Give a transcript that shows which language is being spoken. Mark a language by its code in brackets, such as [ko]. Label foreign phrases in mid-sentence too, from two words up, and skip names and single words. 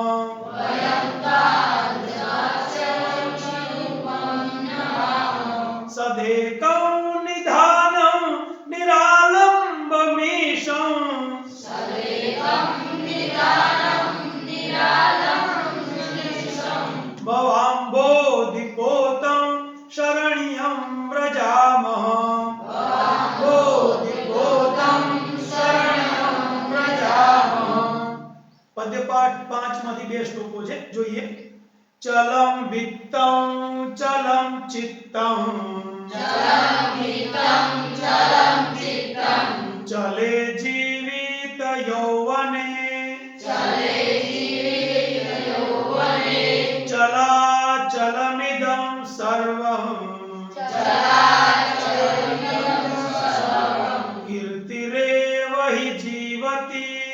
[sa] सदेकं निधानं निरालम्बमीशं भवाम्भोधिपोतं शरण्यं व्रजामः भोधिपोतं शरण्यं व्रजामः। [gu] पद्यपाठ 5 માંથી 2 શ્લોકો છે, જોઈએ। [sa] चलं वित्तं चलं चित्तं चले जीवित यौवने चलाचलमिदं सर्वं कीर्तिरेव हि जीवति